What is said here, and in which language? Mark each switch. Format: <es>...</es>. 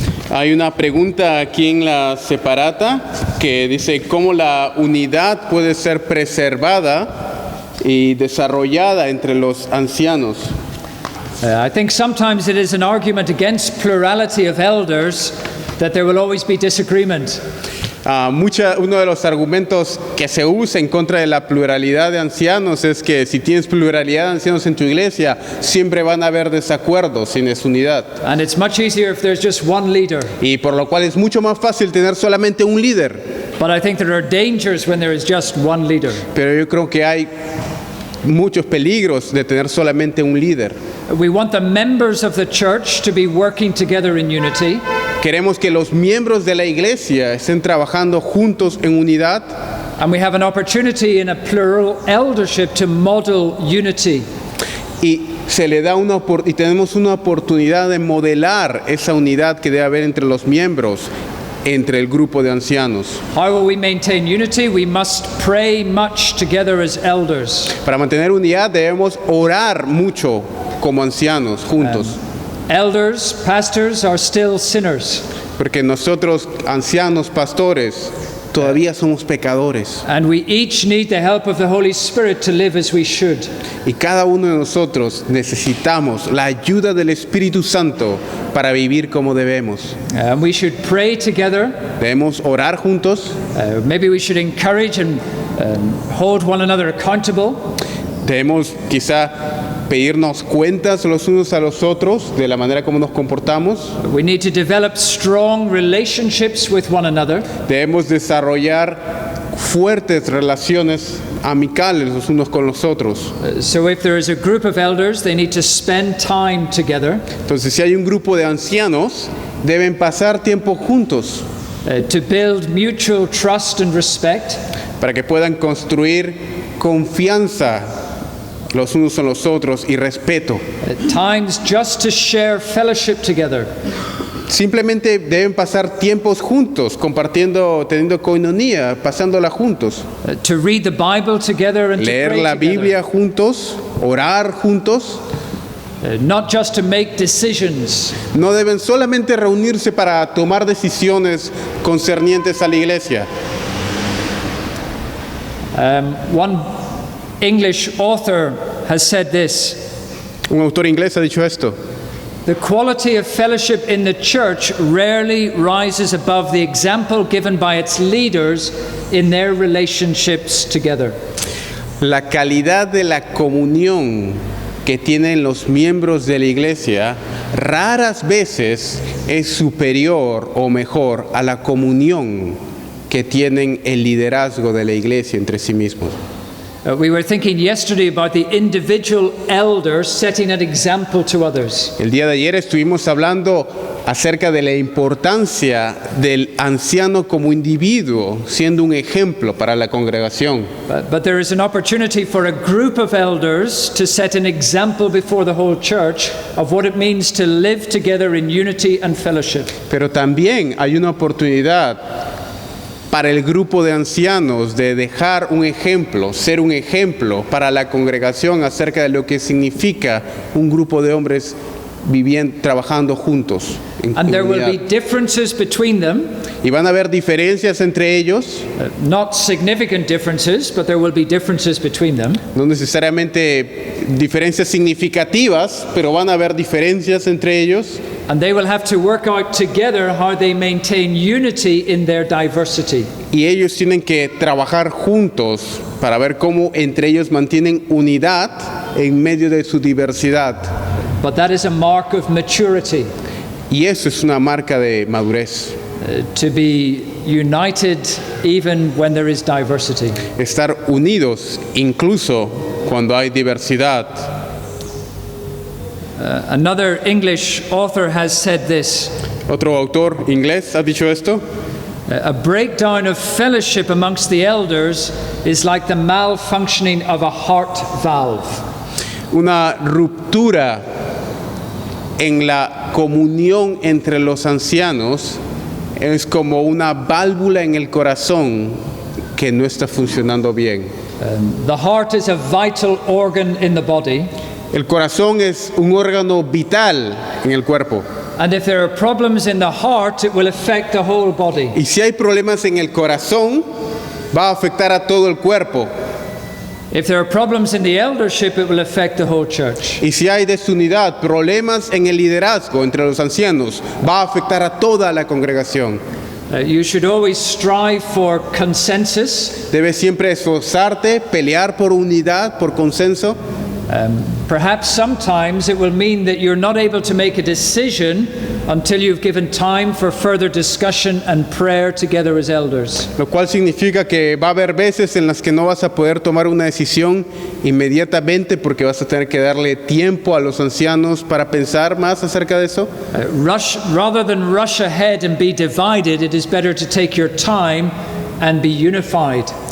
<es>Hay una pregunta aquí en la separata que dice cómo la unidad puede ser preservada y desarrollada entre los ancianos.</es> <en>I think sometimes it is an argument against plurality of elders that there will always be disagreement.</en> <es>Uno de los argumentos que se usa en contra de la pluralidad de ancianos es que si tienes pluralidad de ancianos en tu iglesia, siempre van a haber desacuerdos sin unidad.</es> <en>And it's much easier if there's just one leader.</en> <es>Y por lo cual es mucho más fácil tener solamente un líder.</es> <en>But I think there are dangers when there is just one leader.</en> <es>Pero yo creo que hay muchos peligros de tener solamente un líder.</es> <en>We want the members of the church to be working together in unity.</en> <es>Queremos que los miembros de la iglesia estén trabajando juntos en unidad.</es> <en>And we have an opportunity in a plural eldership to model unity.</en> <es>Y tenemos una oportunidad de modelar esa unidad que debe haber entre los miembros, entre el grupo de ancianos.</es> <en>How will we maintain unity? We must pray much together as elders.</en> <es>Para mantener unidad debemos orar mucho como ancianos juntos,</es> <en>Elders, pastors are still sinners.</en> <es>porque nosotros, ancianos, pastores, todavía somos pecadores.</es> <en>And we each need the help of the Holy Spirit to live as we should.</en> <es>Y cada uno de nosotros necesitamos la ayuda del Espíritu Santo para vivir como debemos.</es> <en>We should pray together.</en> <es>Debemos orar juntos.</es> <en>Maybe we should encourage and hold one another accountable.</en> <es>Debemos quizá pedirnos cuentas los unos a los otros de la manera como nos comportamos.</es> <en>We need to develop strong relationships with one another.</en> <es>Debemos desarrollar fuertes relaciones amicales los unos con los otros.</es> <en>So if there is a group of elders, they need to spend time together</en> <es>Entonces, si hay un grupo de ancianos, deben pasar tiempo juntos</es> <en>to build mutual trust and respect.</en> <es>para que puedan construir confianza los unos en los otros y respeto.</es> <en>At times just to share fellowship together.</en> <es>Simplemente deben pasar tiempos juntos, compartiendo, teniendo koinonía, pasándola juntos.</es> <en>To read the Bible together and to</en> <es>Leer</es> <en>pray</en> <es>la</es> <en>together.</en> <es>Biblia juntos, orar juntos.</es> <en>Not just to make decisions,</en> <es>No deben solamente reunirse para tomar decisiones concernientes a la iglesia.</es> <en>one English author has said this:</en> <es>Un autor inglés ha dicho esto.</es> <en>the quality of fellowship in the church rarely rises above the example given by its leaders in their relationships together.</en> <es>La calidad de la comunión que tienen los miembros de la iglesia raras veces es superior o mejor a la comunión que tienen el liderazgo de la iglesia entre sí mismos.</es> <en>We were thinking yesterday about the individual elder setting an example to others.</en> <es>El día de ayer estuvimos hablando acerca de la importancia del anciano como individuo, siendo un ejemplo para la congregación.</es> <en>But there is an opportunity for a group of elders to set an example before the whole church of what it means to live together in unity and fellowship.</en> <es>Pero también hay una oportunidad para el grupo de ancianos de dejar un ejemplo, ser un ejemplo para la congregación acerca de lo que significa un grupo de hombres viviendo, trabajando juntos en</es> <en>And there will be</en> <es>comunidad.</es> <en>differences between them,</en> <es>Y van a haber diferencias entre ellos,</es> <en>not significant differences, but there will be differences between them.</en> <es>no necesariamente diferencias significativas, pero van a haber diferencias entre ellos.</es> <en>And they will have to work out together how they maintain unity in their diversity.</en> <es>Y ellos tienen que trabajar juntos para ver cómo entre ellos mantienen unidad en medio de su diversidad.</es> <en>But that is a mark of maturity,</en> <es>Y eso es una marca de madurez.</es> <en>to be united even when there is diversity.</en> <es>Estar unidos incluso cuando hay diversidad.</es> <en>Another English author has said this:</en> <es>Otro autor inglés ha dicho esto.</es> <en>a breakdown of fellowship amongst the elders is like the malfunctioning of a heart valve.</en> <es>Una ruptura en la comunión entre los ancianos es como una válvula en el corazón que no está funcionando bien.</es> <en>The heart is a vital organ in the body,</en> <es>El corazón es un órgano vital en el cuerpo.</es> <en>and if there are problems in the heart, it will affect the whole body.</en> <es>Y si hay problemas en el corazón, va a afectar a todo el cuerpo.</es> <en>If there are problems in the eldership, it will affect the whole church.</en> <es>Y si hay desunidad, problemas en el liderazgo entre los ancianos, va a afectar a toda la congregación.</es> <en>You should always strive for consensus,</en> <es>Debes siempre esforzarte, pelear por unidad, por consenso,</es> <en>Perhaps sometimes it will mean that you're not able to make a decision until you've given time for further discussion and prayer together as elders.</en> <es>Lo cual significa que va a haber veces en las que no vas a poder tomar una decisión inmediatamente porque vas a tener que darle tiempo a los ancianos para pensar más acerca de eso.</es> <en>Rather than rush ahead and be divided, it is better to take your time and be unified.</en>